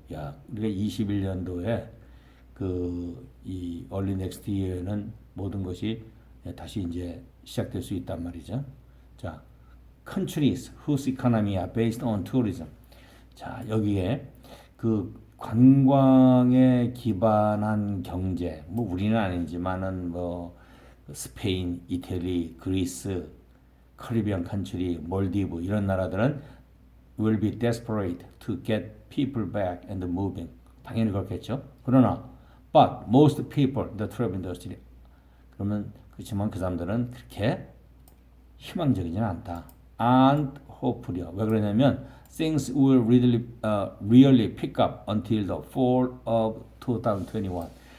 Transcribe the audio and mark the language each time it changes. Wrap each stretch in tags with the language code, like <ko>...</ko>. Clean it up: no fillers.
<ko>야, 우리가 21년도에 그 이</ko> <en>early next year</en> <ko>는 모든 것이 다시 이제 시작될 수 있단 말이죠.</ko> <en>자, countries whose economy are based on tourism.</en> <ko>자, 여기에 그 관광에 기반한 경제, 뭐 우리는 아니지만은 뭐 스페인, 이태리, 그리스, 카리비안 컨트리, 몰디브 이런 나라들은</ko> <en>will be desperate to get people back and moving.</en> <ko>당연히 그렇겠죠. 그러나</ko> <en>but most people in the travel industry</en> <ko>그러면 그렇지만 그 사람들은 그렇게 희망적이지는 않다.</ko> <en>And hopefully</en> <ko>왜 그러냐면</ko> <en>things will really pick up until the fall of 2021.</en>